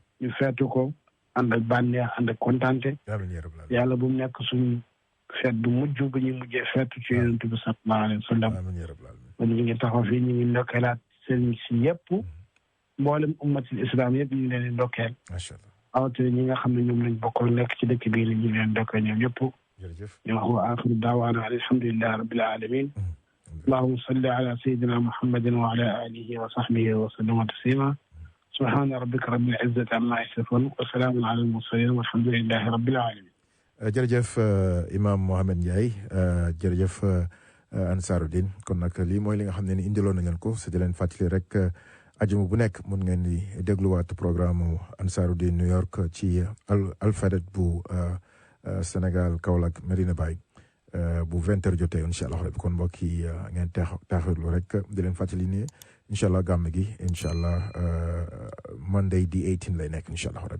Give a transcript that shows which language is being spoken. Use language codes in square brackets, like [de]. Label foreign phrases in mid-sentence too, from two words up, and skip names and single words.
[wo] ñu feetu ko ànd ak bànneex ànd ak kontaante yàlla bu mu nekk suñu feet bu mujj bu ñuy mujjee feetu ci yonent bi sallallahu [ar] عليه وسلم [wo] kon ñu ngi taxaw fii ñu ngi ndokkeelaat sëriñ si yëpp mboolem ummatul islam yëpp ñu ngi leen di ndokkeel awatee ñi nga xam ne ñoom lañ bokkal nekk ci dëkk bii ñu ngi leen ndokkeel ñoom ñëpp ñu wax [ar] وآخر دعوانا الحمد لله رب العالمين اللهم صل على سيدنا محمد وعلى آله وصحبه وسلم تسليما سبحان ربك رب العزة عما يصفون وسلام على المرسلين والحمد لله رب العالمين [wo] jërëjëf imam Mohamed Ndiaye jërëjëf Ansaaruddin kon nag lii mooy li nga xam ne ni indiloon nañ leen ko c'est di leen fàttali rek ajuma bu nekk mun ngeen di dégluwaat programme Ansaaruddin New York ci Alfayda bu Sénégal Kaolack Medina Baye bu 20h jotee [ar] إن شاء الله ربي [wo] kon mbokk yi ngeen taaxirlu rek di leen fàttali ne [ar] إن شاء الله [wo] gàmm gi [ar] إن شاء الله [wo] Monday di 18 lay nekk [ar] إن شاء الله ربي